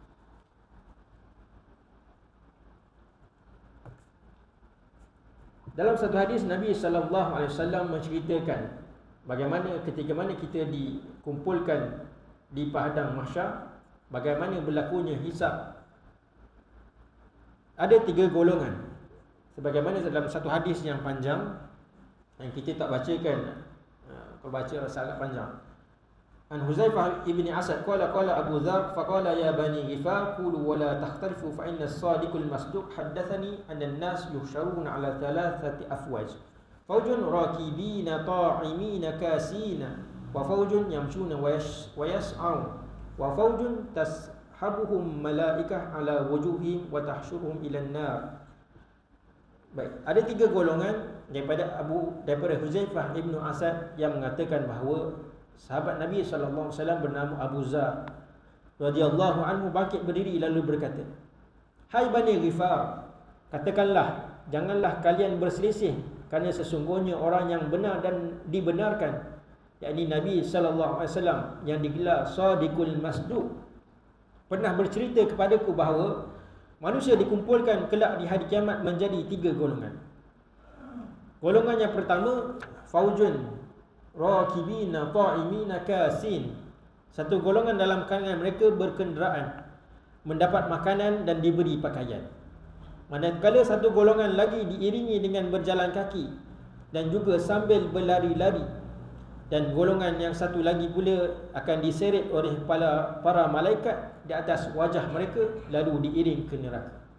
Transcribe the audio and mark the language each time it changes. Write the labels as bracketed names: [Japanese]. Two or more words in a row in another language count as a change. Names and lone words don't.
[Malay] Dalam satu hadis, Nabi SAW menceritakan bagaimana ketika mana kita dikumpulkan di padang mahsyar, bagaimana berlakunya hisab. Ada 3 golongan, sebagaimana dalam satu hadis yang panjang yang kita tak bacakan, kalau baca sangat panjang. [Arabic] عن حذيفة بن أسد قال أبو ذر فقال يا بني غفار قولوا ولا تختلفوا فإن الصادق المصدوق حدثني أن الناس يحشرون على ثلاثة أفواج، فوج راكبين طاعمين كاسين، وفوج يمشون ويسعون، وفوج تسحبهم الملائكة على وجوههم وتحشرهم إلى النار. [Malay] Baik, ada 3 golongan daripada Huzaifah ibn Asad yang mengatakan bahawa sahabat Nabi SAW bernama Abu Dzar [Arabic] رضي الله عنه [Malay] bangkit berdiri lalu berkata, hai Bani Ghifar, katakanlah janganlah kalian berselisih, kerana sesungguhnya orang yang benar dan dibenarkan, yakni Nabi SAW yang digelar Sadiqul Masduq, pernah bercerita kepadaku bahawa manusia dikumpulkan kelak di hari kiamat menjadi 3 golongan. Golongan yang pertama, [Arabic] فوج راكبين طاعمين كاسين, [Malay] satu golongan dalam kalangan mereka berkenderaan, mendapat makanan dan diberi pakaian. Manakala satu golongan lagi diiringi dengan berjalan kaki dan juga sambil berlari-lari. Dan golongan yang satu lagi pula akan diseret oleh para malaikat di atas wajah mereka, lalu diiring ke neraka.